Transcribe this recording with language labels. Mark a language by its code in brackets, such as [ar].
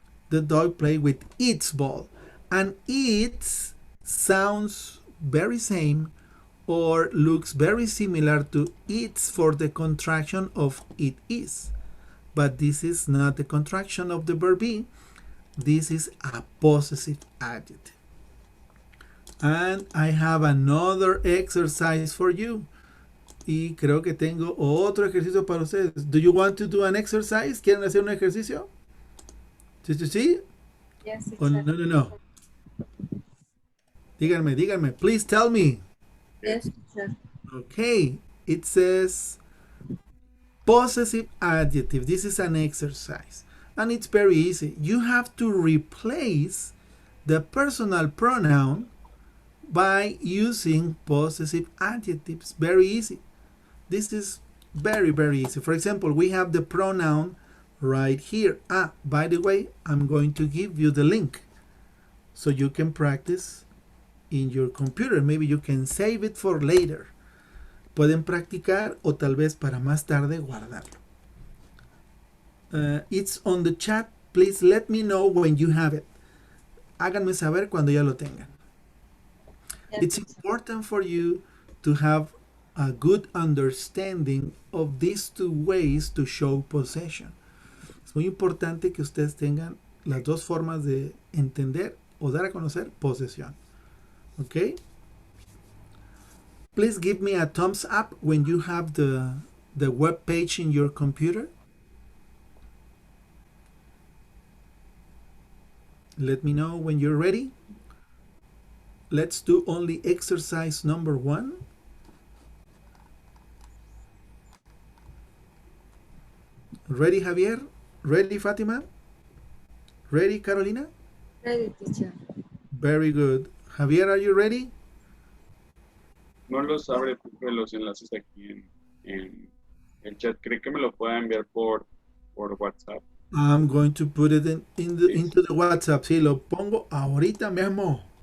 [en] The dog played with its ball. And it sounds very same or looks very similar to its for the contraction of it is. But this is not the contraction of the verb be. This is a possessive adjective. And I have another exercise for you. [es] Y creo que tengo otro ejercicio para ustedes. [en] Do you want to do an exercise? [es] ¿Quieren hacer un ejercicio? ¿Sí, sí, sí? [en] Yes, [es] ¿O no, no, no? Díganme. [en] Please tell me. Yes, teacher. Okay. It says possessive adjective. This is an exercise. And it's very easy. You have to replace the personal pronoun by using possessive adjectives. Very easy. This is very, very easy. For example, we have the pronoun right here. By the way, I'm going to give you the link so you can practice in your computer. Maybe you can save it for later. [es] Pueden practicar o tal vez para más tarde guardarlo. [en] It's on the chat. Please let me know when you have it. [es] Háganme saber cuando ya lo tengan. [en] Yes, It's important for you to have a good understanding of these two ways to show possession. [es] Es muy importante que ustedes tengan las dos formas de entender o dar a conocer posesión. [en] Okay? Please give me a thumbs up when you have the web page in your computer. Let me know when you're ready. Let's do only exercise number 1. Ready, Javier? Ready, Fatima? Ready, Carolina? ready, teacher. Very good. Javier, are you ready? [es] No los abre profe, los enlaces aquí en el chat. ¿Cree que me lo pueda enviar por WhatsApp? [en] I'm going to put it into the WhatsApp. [es] Sí, lo pongo ahorita mismo.